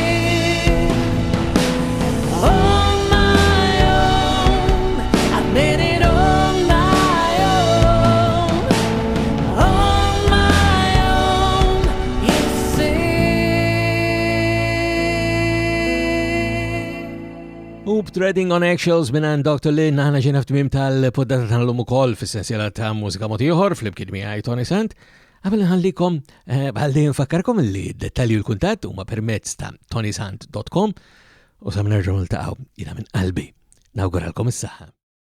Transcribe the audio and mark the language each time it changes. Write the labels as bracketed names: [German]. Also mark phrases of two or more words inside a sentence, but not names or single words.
[English] On my own, I made it on my own. On my own, you see. [Maltese] U Treading on Eggshells minn Dr. Lynn aħna ġena f'tmiem tal-poddata tal-lum ukoll fis-sensiela ta' Mużika Mod Ieħor fl-imkien miegħi Toni Sant. Qabel nħallikom bħalli nfakkarkom li d-dettalji u l-kuntatt huma permezz ta' ToniSant.com u sa nerġgħu niltaqgħu jiena minn qalbi. Nawguralkom is-saħħa.